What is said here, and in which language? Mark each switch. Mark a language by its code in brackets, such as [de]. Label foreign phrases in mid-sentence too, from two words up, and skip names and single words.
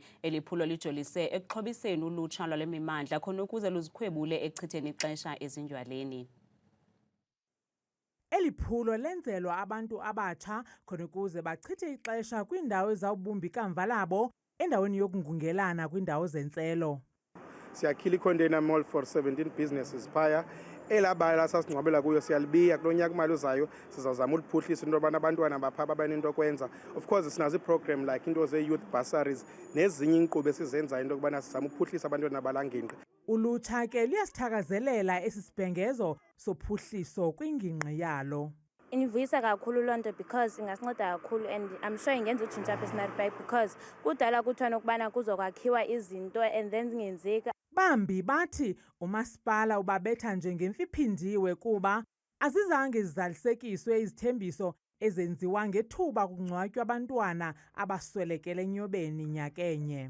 [xh] Eliphulo lijolise ekuxhobiseni ulutsha lwale mimandla khona ukuze luzikhwebule ekuchitheni ixesha ezindywaleni. Eliphulo lenzelwa abantu abatsha khona ukuze bachithe ixesha kwiindawo ezawubumbi kamva labo endaweni yokungungelana kwiindawo zentselo. [en] Siyakhila i-container mall for 17 businesses phaya. [xh] Elabala sasingcwabela kuyo siyalibiya kulo nyaka imali uzayo sizawuzama uliphuhlisa into yobana abantwana bapha babanento kwenza. [en] Of course [xh] sinazo i-program like into ze-youth bursaries nezinye inkqubo esizenzayo into yokubana sizama ukuphuhlisa abantwana balangingqi. Ulutsha ke liyasithakazelela esi sibhengezo sophuhliso kwingingqi yalo. Indivuyisa kakhulu loo nto because ingasinceda kakhulu and [en] I'm sure [xh] ingenza utshintsha apha eScenery Park because kudala kuthiwa ukubana kuzokwakhiwa izinto [en] and then [xh] zingenzeka. Bambi bathi uMasipala ubabetha njengemfiphindiwe kuba azizange zizalisekiswe izithembiso ezenziwa ngethuba kungcwatywa abantwana abaswelekele enyobeni nyakenye.